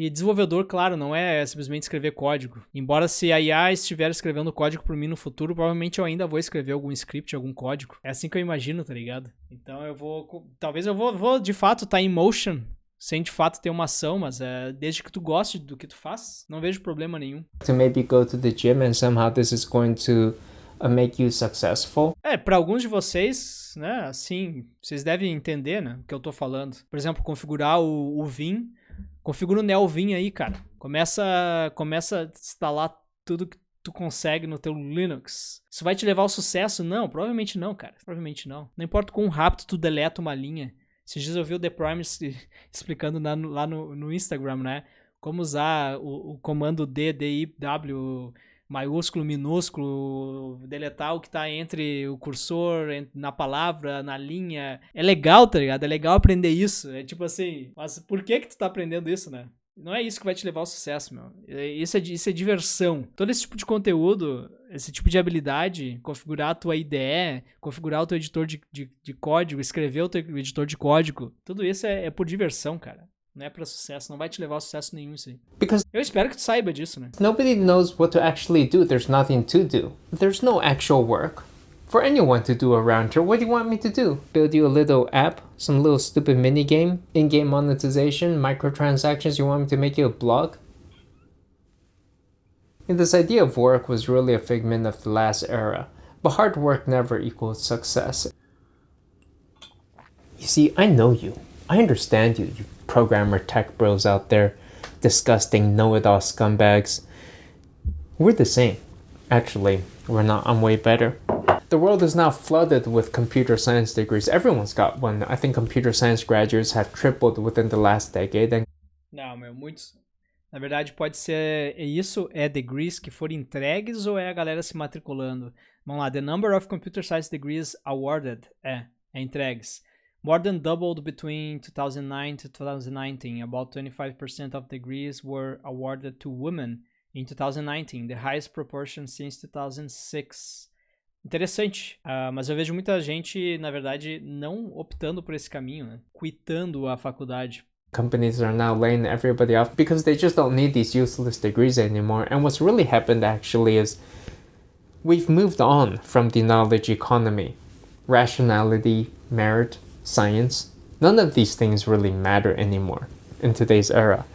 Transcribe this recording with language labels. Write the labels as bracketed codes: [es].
[pt] E desenvolvedor, claro, não é simplesmente escrever código. Embora se a IA estiver escrevendo código por mim no futuro, provavelmente eu ainda vou escrever algum script, algum código. É assim que eu imagino, tá ligado? Então talvez eu vou de fato estar em motion, sem de fato ter uma ação, mas desde que tu goste do que tu faz, não vejo problema nenhum. [en] to maybe go to the gym and somehow this is going to make you successful. [pt] Pra alguns de vocês, né, assim, vocês devem entender, né, o que eu tô falando. Por exemplo, configurar o Vim, configura o NeoVim aí, cara. Começa a instalar tudo que tu consegue no teu Linux. Isso vai te levar ao sucesso? Não, provavelmente não, cara. Provavelmente não. Não importa quão rápido tu deleta uma linha. Esses dias eu vi o The Primes explicando lá no Instagram, né? Como usar o comando DDIW maiúsculo, minúsculo, deletar o que tá entre o cursor, na palavra, na linha. É legal, tá ligado? É legal aprender isso. É tipo assim, mas por que tu tá aprendendo isso, né? Não é isso que vai te levar ao sucesso, meu. Isso é diversão. Todo esse tipo de conteúdo, esse tipo de habilidade, configurar a tua IDE, configurar o teu editor de código, escrever o teu editor de código, tudo isso é por diversão, cara. Não é pra sucesso, não vai te levar a sucesso nenhum isso aí. [en] Because [pt] Eu espero que tu saiba disso, né? [en] nobody knows what to actually do. There's nothing to do. There's no actual work for anyone to do around here. What do you want me to do? Build you a little app? Some little stupid mini game? In-game monetization? Microtransactions? You want me to make you a blog? And this idea of work was really a figment of the last era. But hard work never equals success. You see, I know you. I understand you programmer tech bros out there. Disgusting know-it-all scumbags. We're the same. Actually, we're not. I'm way better. The world is now flooded with computer science degrees. Everyone's got one. I think computer science graduates have tripled within the last decade. And [pt] Não, meu, muitos. Na verdade, pode ser isso, é degrees que foram entregues ou é a galera se matriculando? Vamos lá, [en] the number of computer science degrees awarded [pt] é entregues. [en] More than doubled between 2009 to 2019. About 25% of degrees were awarded to women in 2019, the highest proportion since 2006. [pt] Interessante, mas eu vejo muita gente, na verdade, não optando por esse caminho, né? Quitando a faculdade. [en] companies are now laying everybody off because they just don't need these useless degrees anymore. And what's really happened actually is we've moved on from the knowledge economy. Rationality, merit, science, none of these things really matter anymore in today's era.